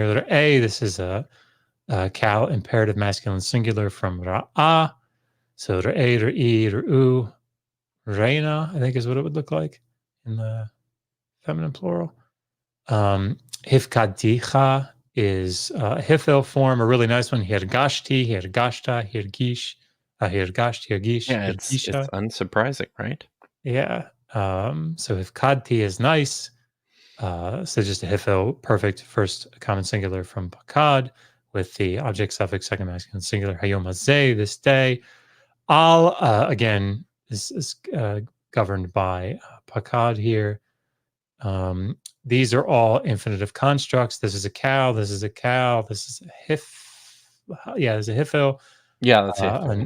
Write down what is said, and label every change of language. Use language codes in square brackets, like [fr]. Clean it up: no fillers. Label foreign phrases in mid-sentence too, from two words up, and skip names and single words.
[en] Letter A, this is a cow imperative masculine singular from Ra'ah. So letter A, letter E, letter U, Reina, I think is what it would look like in the feminine plural. Hifkadicha is a hifil form, a really nice one. [he] הרגשתי, הרגשת, הרגיש, הרגשת, הרגיש. [en] Yeah, it's unsurprising, right? Yeah. So hifkadti is nice. So just a hifil, perfect first common singular from pakad with the object suffix second masculine singular. [he] היום הזה, [en] this day. Al, again, is governed by pakad here. These are all infinitive constructs. This is a cow. This is a cow. This is a there's a hifil. Yeah, that's it.